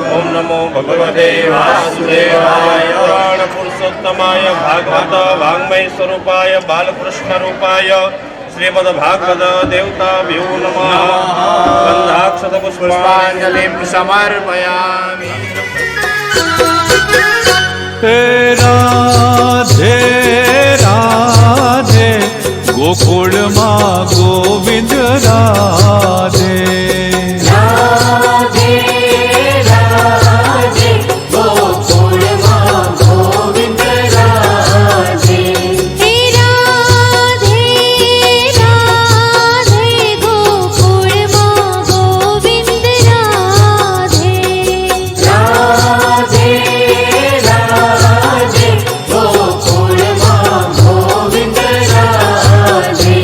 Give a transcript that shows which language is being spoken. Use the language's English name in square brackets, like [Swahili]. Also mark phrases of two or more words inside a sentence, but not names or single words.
[Sanskrit] ॐ नमो भगवते वासुदेवाय पुरुषोत्तमाय भागवत वाङ्मय स्वरूपाय बालकृष्ण रूपाय श्रीमद्भागवत देवताभ्यो नमः। गन्धाक्षत पुष्पाञ्जलिं समर्पयामि। [Hindi] राधे राधे गोकुल माँ गोविंद राधे राधे राधे गोकुल माँ गोविंद राधे हे राधे राधे गोकुल माँ गोविंद राधे राधे राधे गोकुल माँ गोविंद राधे।